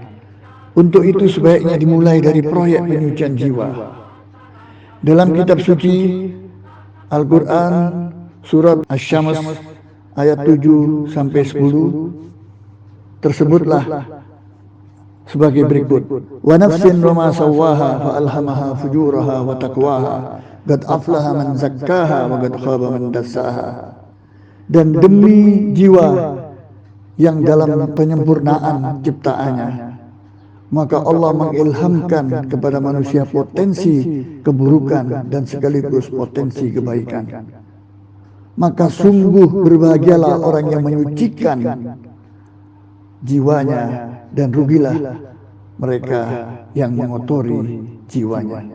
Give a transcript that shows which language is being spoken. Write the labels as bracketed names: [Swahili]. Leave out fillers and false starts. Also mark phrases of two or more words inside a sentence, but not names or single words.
[Indonesian] Untuk itu sebaiknya dimulai dari proyek penyucian jiwa. Dalam kitab suci Al-Quran surat Asy-Syams ayat 7-10 tersebutlah sebagai berikut: [Arabic] ونفس وما سواها فألهمها فجورها وتقواها قد أفلح من زكاها وقد خاب من دساها. [Indonesian] Dan demi jiwa yang dalam penyempurnaan ciptaannya, maka Allah mengilhamkan kepada manusia potensi keburukan dan sekaligus potensi kebaikan. Maka sungguh berbahagialah orang yang menyucikan jiwanya, dan rugilah mereka yang mengotori jiwanya.